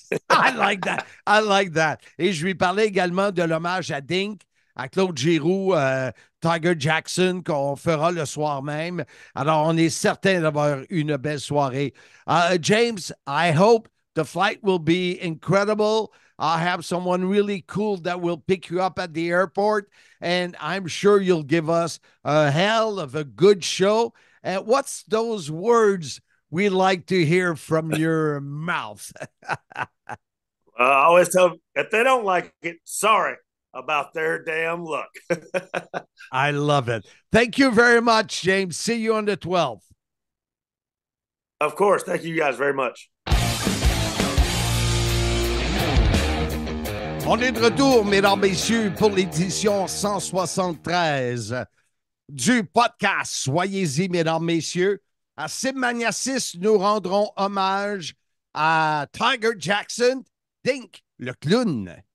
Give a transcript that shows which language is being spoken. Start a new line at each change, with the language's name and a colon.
English: I like that. I like that.
French: Et je lui parlais également de l'hommage à Dink, à Claude Giroux, Tiger Jackson, qu'on fera le soir même. Alors, on est certain d'avoir une belle soirée.
English: James, I hope the flight will be incredible. I'll have someone really cool that will pick you up at the airport, and I'm sure you'll give us a hell of a good show. And what's those words we like to hear from your mouth? I always tell them, if they don't like it, sorry about their damn luck. I love it. Thank you very much, James. See you on the 12th. Of course. Thank you guys very much.
French: On est de retour, mesdames, messieurs, pour l'édition 173 du podcast. Soyez-y, mesdames, messieurs. À Simmania 6, nous rendrons hommage à Tiger Jackson, Dink, le clown.